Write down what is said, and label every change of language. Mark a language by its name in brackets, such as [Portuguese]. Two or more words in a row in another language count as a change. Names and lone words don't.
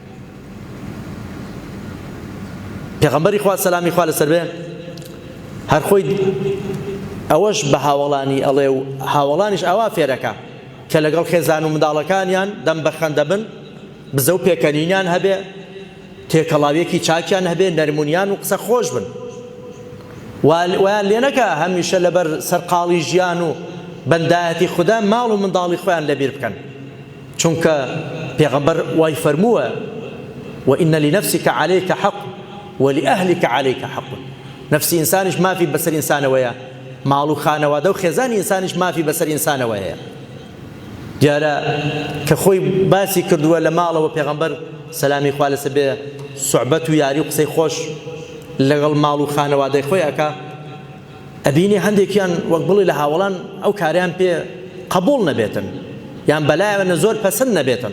[Central Kurdish] پێغەمبەری خوا سەلامی خوا لەسەر بێ هەر خۆی ئەوەش بە هاوڵانی ئەڵێ و هاوڵانیش ئەوا فێرەکە کە لەگەڵ خێزان و منداڵەکانیان دەم بە خەندە بن، بزە و پێکەنینیان هەبێ، تێکەڵاویەکی چاکیان هەبێ، نەرمونیان و قسە خۆش بن. ویان لێ نەکە هەمیشە لەبەر سەرقاڵی ژیان و بەندایەتی خوددا ماڵ و منداڵی خۆیان لەبیر بکەن، چونکە پێغەمبەر وای فەرمووە [Arabic] وإن لنفسك عليك حق ولأهلك عليك حق. [Central Kurdish] نفسی ئینسانیش مافی بەسەر ئینسانەوەیە، ماڵ و خانەوادە و خێزانی ئینسانیش مافی بەسەر ئینسانەوەیە. دیارە کە خۆی باسی کردووە لە ماڵەوە پێغەمبەر سەلامی خوا لەسەر بێ سوعبەت و یاری و قسەی خۆش لەگەڵ ماڵ و خانەوادەی خۆی ئەکا، ئەبینی هەندێکیان وەک بڵێ لە هاوڵان ئەو کاریان پێ قبوڵ نەبێتن یان بەلایەوە زۆر پەسەند نەبێتن.